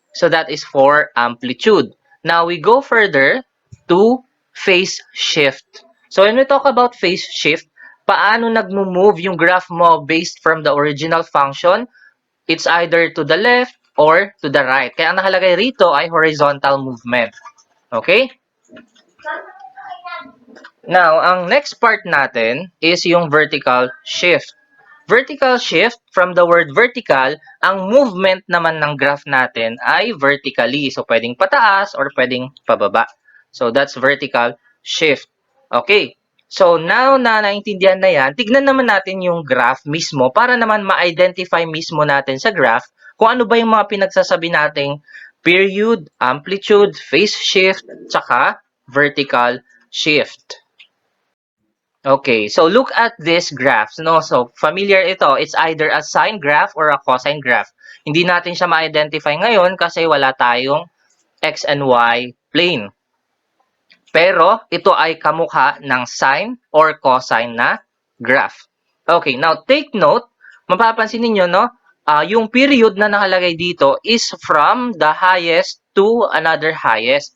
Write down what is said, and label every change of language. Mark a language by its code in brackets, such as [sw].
[en] So that is for amplitude. Now we go further to phase shift. So when we talk about phase shift, [tl] paano nagmo-move yung graph mo based from the original function? [en] It's either to the left or to the right. [tl] Kaya ang nakalagay rito ay horizontal movement. Okay? Now, ang next part natin is yung vertical shift. Vertical shift, from the word vertical, ang movement naman ng graph natin ay vertically. So, pwedeng pataas or pwedeng pababa. [en] So, that's vertical shift. [tl] Okay. So, now na naintindihan na yan, tignan naman natin yung graph mismo para naman ma-identify mismo natin sa graph kung ano ba yung mga pinagsasabi nating period, amplitude, phase shift, tsaka vertical shift. [en] Okay, so look at this graph. No? So, [tl] familiar ito. [en] It's either a sine graph or a cosine graph. [tl] Hindi natin siya ma-identify ngayon kasi wala tayong x and y plane. Pero ito ay kamukha ng sine or cosine na graph. [en] Okay, now take note, [tl] mapapansin niyo no, yung period na nakalagay dito [en] is from the highest to another highest.